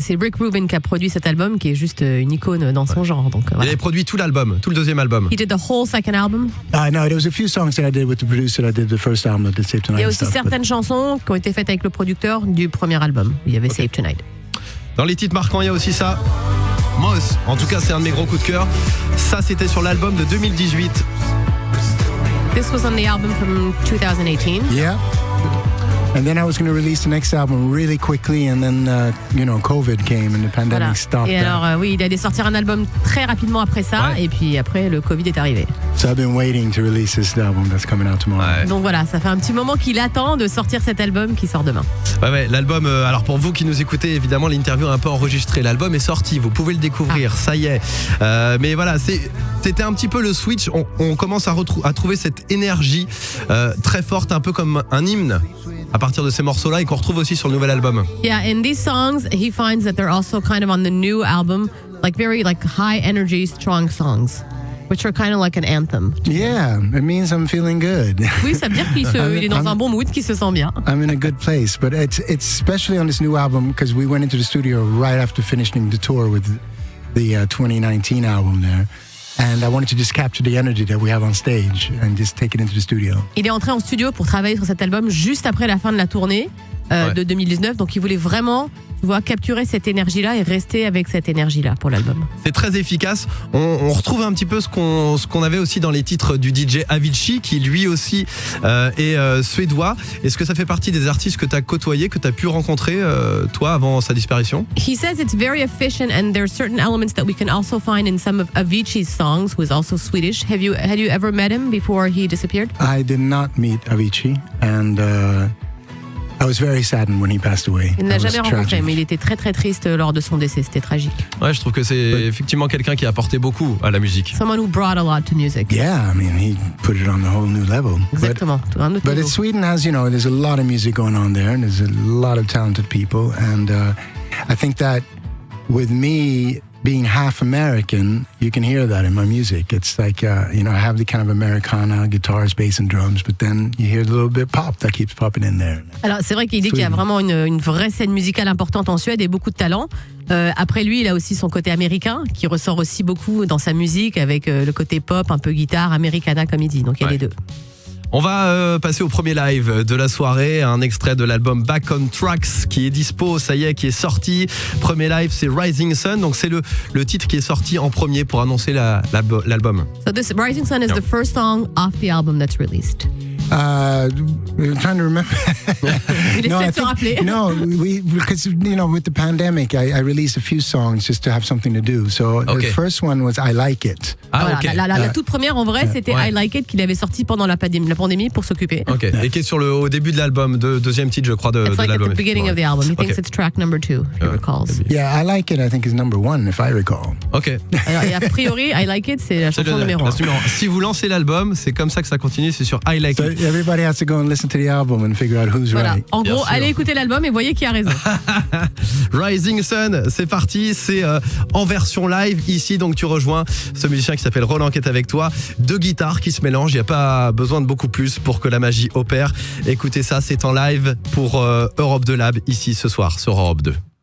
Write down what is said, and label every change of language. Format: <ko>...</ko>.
<fr>c'est Rick Rubin qui a produit cet album, qui est juste une icône dans son genre. Donc, Il avait produit tout l'album, tout le 2e album.</fr> <en>He did the whole second album. No, there was a few songs that I did with the producer. I did the first album, I did Save Tonight.</en> <fr>Il y a aussi certaines chansons qui ont été faites avec le producteur du premier album. Il y avait Save Tonight. Dans les titres marquants, il y a aussi ça. Moss, en tout cas, c'est un de mes gros coups de cœur. Ça, c'était sur l'album de 2018.</fr> <en>This was on the album from 2018. Yeah. And then I was going to release the next album really quickly, and then, COVID came and the pandemic</en> <fr>Voilà.</fr> <en>stopped</en> <fr>Et</fr> <en>that.</en> <fr>alors, oui, il allait sortir un album très rapidement après ça, Ouais. et puis après, le Covid est arrivé.</fr> <en>So I've been waiting to release this album that's coming out tomorrow.</en> <fr>Ouais. Donc voilà, ça fait un petit moment qu'il attend de sortir cet album qui sort demain. Ouais, l'album, alors pour vous qui nous écoutez, évidemment, l'interview est un peu enregistrée. L'album est sorti, vous pouvez le découvrir, ça y est. Mais voilà, c'était un petit peu le switch. On commence à trouver cette énergie très forte, un peu comme un hymne à partir de ces morceaux-là et qu'on retrouve aussi sur le nouvel album.</fr> <en>Yeah, and these songs, he finds that they're also kind of on the new album, like very like high energy, strong songs, which are kind of like an anthem. Yeah, it means I'm feeling good.</en> <fr>Oui, ça veut dire qu'il est dans un bon mood, qu'il se sent bien.</fr> <en>I'm in a good place, but it's especially on this new album because we went into the studio right after finishing the tour with the 2019 album there. And I wanted to just capture the energy that we have on stage and just take it into the studio.</en> <fr>Il est entré en studio pour travailler sur cet album juste après la fin de la tournée de 2019, donc il voulait vraiment, tu vois, capturer cette énergie-là et rester avec cette énergie-là pour l'album. C'est très efficace. On retrouve un petit peu ce qu'on avait aussi dans les titres du DJ Avicii, qui lui aussi est suédois. Est-ce que ça fait partie des artistes que tu as côtoyés, que tu as pu rencontrer, toi, avant sa disparition?</fr> <en>He says it's very efficient and there's certain elements that we can also find in some of Avicii's songs, who is also Swedish. Had you ever met him before he disappeared? I did not meet Avicii, and I was very saddened when he passed away.</en> <fr>Il ne l'a</fr> <en>That was</en> <fr>jamais rencontré,</fr> <en>tragic.</en> <fr>mais il était très très triste lors de son décès, c'était tragique. Ouais, je trouve que c'est effectivement quelqu'un qui a apporté beaucoup à la musique.</fr> <en>Someone who brought a lot to music. Yeah, I mean, he put it on a whole new level.</en> <fr>Exactement, un autre</fr> <en>But</en> <fr>niveau.</fr> <en>Sweden has, there's a lot of music going on there, and there's a lot of talented people. And I think that with me being half American, you can hear that in my music. It's like, I have the kind of Americana, guitars, bass, and drums, but then you hear the little bit of pop that keeps popping in there.</en> <fr>Alors c'est vrai qu'il dit qu'il y a vraiment une vraie scène musicale importante en Suède et beaucoup de talent. Après lui, il a aussi son côté américain qui ressort aussi beaucoup dans sa musique avec le côté pop, un peu guitare, americana comme il dit. Donc il y a les deux. On va passer au premier live de la soirée, un extrait de l'album Back on Tracks qui est dispo, ça y est, qui est sorti. Premier live, c'est Rising Sun, donc c'est le titre qui est sorti en premier pour annoncer l'album.</fr> <en>So this Rising Sun is the first song off the album that's released. I'm trying to remember.</en> <fr>Il essaie de se rappeler.</fr> <en>No, because with the pandemic, I released a few songs just to have something to do. So the first one was I Like It.</en> <fr>Ah, Voilà, ok. la toute première en vrai, c'était I Like It qu'il avait sorti pendant la pandémie pour s'occuper. Ok. Et qui est au début de l'album, deuxième titre, je crois, de</fr> <en>It's like at</en> <fr>l'album.</fr> <en>the beginning of the album. He thinks</en> <fr>Ok.</fr> <en>it's track number 2, he recalls. Yeah, I Like It, I think, is number 1, if I recall.</en> <fr>Ok. Alors, et a priori, I Like It, c'est la chanson numéro 1. Si vous lancez l'album, c'est comme ça que ça continue, c'est sur I Like</fr> <en>So It. everybody has to go and listen to the album and figure out who's</en> <fr>Voilà.</fr> <en>right.</en> <fr>En Bien gros, sûr. allez écouter l'album et voyez qui a raison. Rising Sun, c'est parti, c'est en version live ici, donc tu rejoins ce musicien qui s'appelle Roland qui est avec toi, deux guitares qui se mélangent, il n'y a pas besoin de beaucoup plus pour que la magie opère. Écoutez ça, c'est en live pour Europe 2 Lab ici ce soir sur Europe 2.</fr>